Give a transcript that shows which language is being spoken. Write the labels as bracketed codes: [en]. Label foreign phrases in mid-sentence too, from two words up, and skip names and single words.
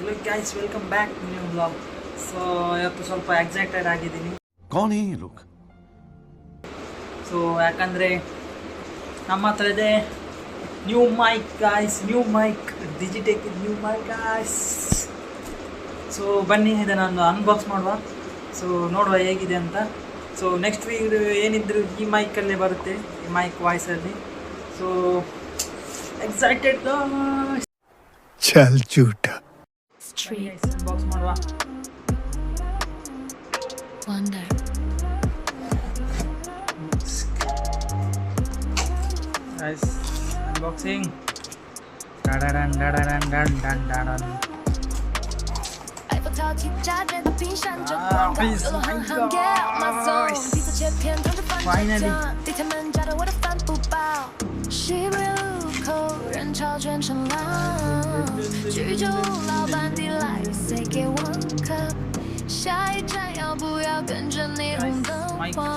[en] guys, welcome back to new vlog. [kn] So ಇವತ್ತು ಸ್ವಲ್ಪ ಎಕ್ಸೈಟೆಡ್ ಆಗಿದ್ದೀನಿ. [hi] कौन है ये लोग? [kn] ಸೊ ಯಾಕಂದರೆ ನಮ್ಮ ಹತ್ರ ಇದೆ [en] new mic guys, new mic, [kn] ಡಿಜಿಟೆಕ್ [en] new mic guys. [kn] ಸೊ ಬನ್ನಿ ಇದನ್ನು ಅನ್ಬಾಕ್ಸ್ ಮಾಡುವ. ಸೊ ನೋಡುವ ಹೇಗಿದೆ ಅಂತ. ಸೊ [en] next week [kn] ಏನಿದ್ರು ಈ ಮೈಕಲ್ಲೇ ಬರುತ್ತೆ, ಈ ಮೈಕ್ ವಾಯ್ಸಲ್ಲಿ. ಸೊ [en] excited guys. [hi] चल झूठा [kn] ಅನ್ಬಾಕ್ಸ್ ಮಾಡುವ. [en] Wonder. Guys, unboxing. Da-da-dan, da-da-dan, dan-dan-dan-dan. Finally. [zh] 人潮卷成浪，居酒老板地来塞给我颗，下一站要不要跟着霓虹灯晃？